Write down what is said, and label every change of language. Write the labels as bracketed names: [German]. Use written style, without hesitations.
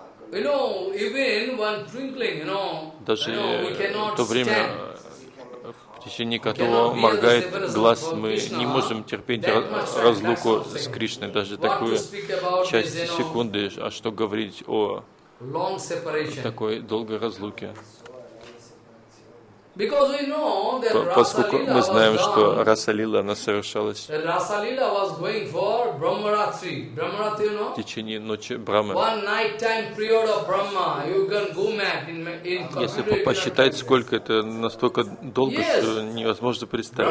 [Russian] Даже в то время, в течение которого моргает глаз, мы не можем терпеть разлуку с Кришной, даже такую часть секунды, а что говорить о такой долгой разлуке. [English] Because we know that Rasa Lila was done. Because [Russian] мы знаем, что Раса Лила она совершалась. [English] That Rasa Lila was going for Brahmaratri. Brahmaratri, you know? [Russian] В течение ночи Брахма. [English] One night time period of Brahma. You can go mad in. [Russian] Если посчитать, сколько это настолько долго, yes. Что невозможно представить.